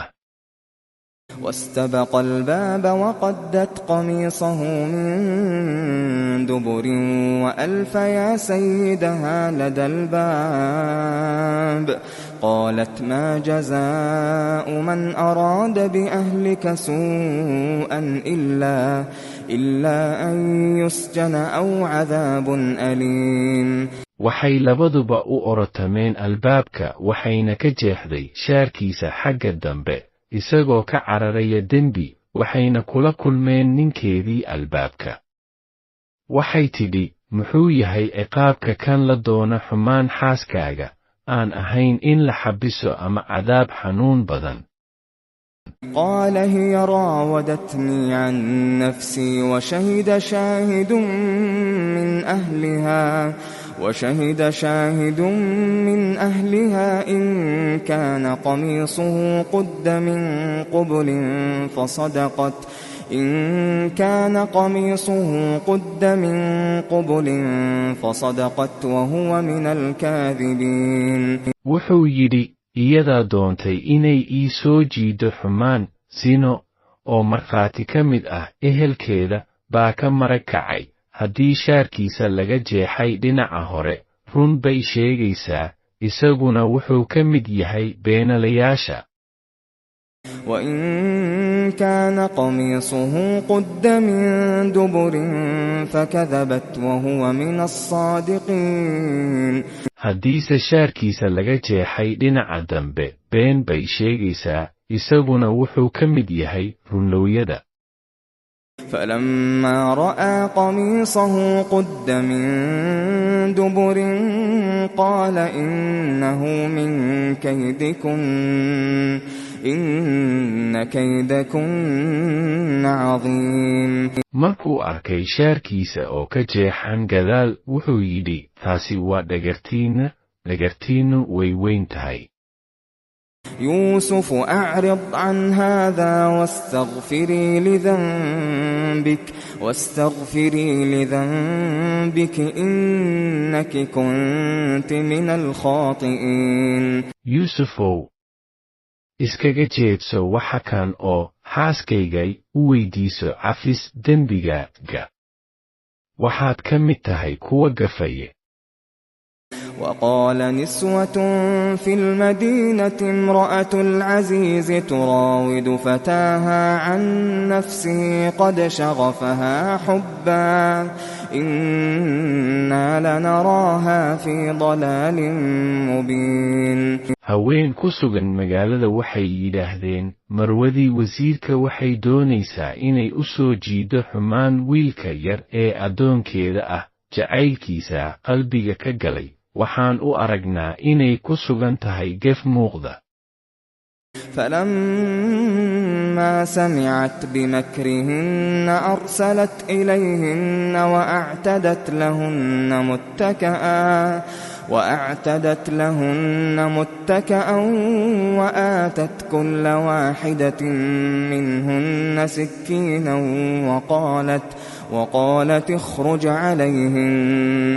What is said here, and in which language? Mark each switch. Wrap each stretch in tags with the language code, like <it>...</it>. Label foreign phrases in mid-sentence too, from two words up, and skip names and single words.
<ar>واستبق الباب وقدت قميصه من دبر وألف يا سيدها لدى الباب قالت ما جزاء من أراد بأهلك سوءا إلا أن يسجن أو عذاب أليم</ar> <so>waxay labaduba u orotameen albaabka waxayna ka jeexday shaarkiisa xagga dambe isagoo ka cararaya dembi waxayna kula kulmeen ninkeedii albaabka waxay tidhi muxuu yahay ciqaabka kan la doona xumaan xaaskaaga aan ahayn in la xabiso ama cadaab xanuun badan</so> <ar>قال هي راودتني عن نفسي وشهد شاهد من أهلها إن كان قميصه قد من قبل فصدقت وهو من الكاذبين</ar> <so>wuxuu yidhi iyadaa doontay inay ii soo jiido xumaan sino oo markhaati ka mid ah ehelkeeda baa ka marag kacay haddii shaarkiisa laga jeexay dhinaca hore run bay sheegaysaa isaguna wuxuu ka mid yahay beenalayaasha.</so> <ar>وإن كان قميصه قد من دبر فكذبت وهو من الصادقين.</ar> <so>haddiise shaarkiisa laga jeexay dhinaca dambe been bay sheegaysaa, isaguna wuxuu ka mid yahay runlowyada.</so> <ar>فلما رأى قميصه قد من دبر قال إنه من كيدكن إن كيدكن عظيم.</ar> <so>markuu arkay shaarkiisa oo ka jeexan gadaal wuxuu yidhi, taasi waa dhagartiinnu way weyn tahay.</so> <ar>يوسف أعرض عن هذا واستغفري لذنبك إنك كنت من الخاطئين.</ar> <so>yuusufow iskaga jeedso waxa kan oo xaaskaygay u weydiiso cafis dembigaaga, waxaad ka mid tahay kuwa gafaye.</so> <ar>وقال نسوة في المدينة امرأة العزيز تراود فتاها عن نفسه قد شغفها حبا إنا لنراها في ضلال مبين.</ar> <so>haween ku sugan magaalada waxay yidhaahdeen, marwadii wasiirka waxay doonaysaa inay u soo jiido xumaan wiilka yar ee addoonkeeda ah, jacaylkiisa qalbiga ka galay, waxaan u aragnaa inay ku sugan tahay gef muuqda.</so> <ar>فلما سمعت بمكرهن أرسلت إليهن وأعتدت لهن متكأ وآتت كل واحدة منهن سكينا وقالت اخرج عليهن.</ar>